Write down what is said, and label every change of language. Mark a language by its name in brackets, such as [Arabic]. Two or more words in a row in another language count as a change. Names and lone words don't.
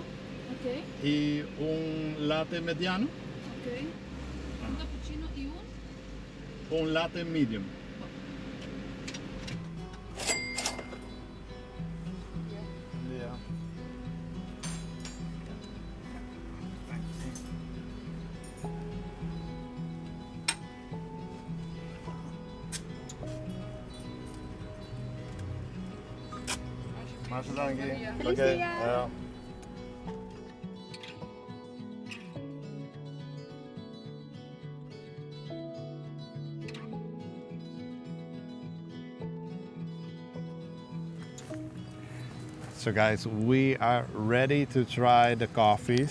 [Spanish] Ok, y un latte mediano, ok. Un cappuccino y un... un latte medium. Buen día. [Dutch] Hartelijk dank. [Spanish] Feliz [Dutch] Oké, [Spanish] día. [Dutch] ja. [English] So guys, we are ready to try the coffees.